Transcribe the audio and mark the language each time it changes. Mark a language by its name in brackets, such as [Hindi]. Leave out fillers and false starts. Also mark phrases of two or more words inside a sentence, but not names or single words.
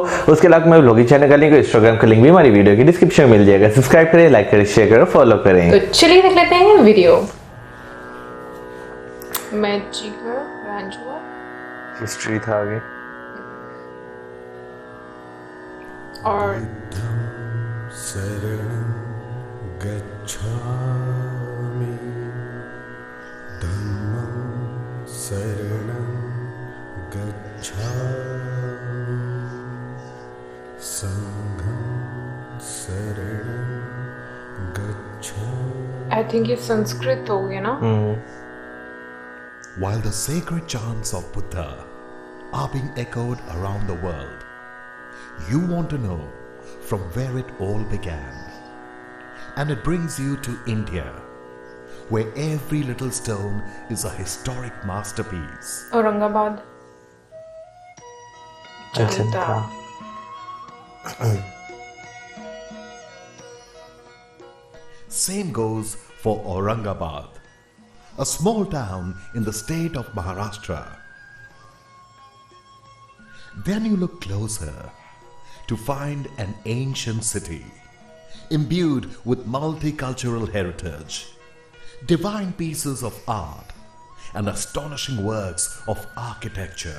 [Hindi] उसके अलावा मैं [English] blogging channel [Hindi] का लिंक, इंस्टाग्राम का लिंक भी हमारी वीडियो की डिस्क्रिप्शन में मिल जाएगा। सब्सक्राइब करें, लाइक करें, शेयर करें, फॉलो करें। तो चलिए देख लेते हैं वीडियो। मैजिकर रंजुआ हिस्ट्री था आगे और [Pali] शरणं गच्छामि धम्मं शरणं गच्छामि संघं शरणं गच्छामि। [English] I think [Hindi] ये संस्कृत हो गया ना। [English] While the sacred chants of Buddha are being echoed around the world, you want to know from where it all began. And it brings you to India, where every little stone is a historic masterpiece. [Hindi] औरंगाबाद जनता। [English] Same goes for Aurangabad, a small town in the state of Maharashtra. Then you look closer to find an ancient city imbued with multicultural heritage, divine pieces of art, and astonishing works of architecture.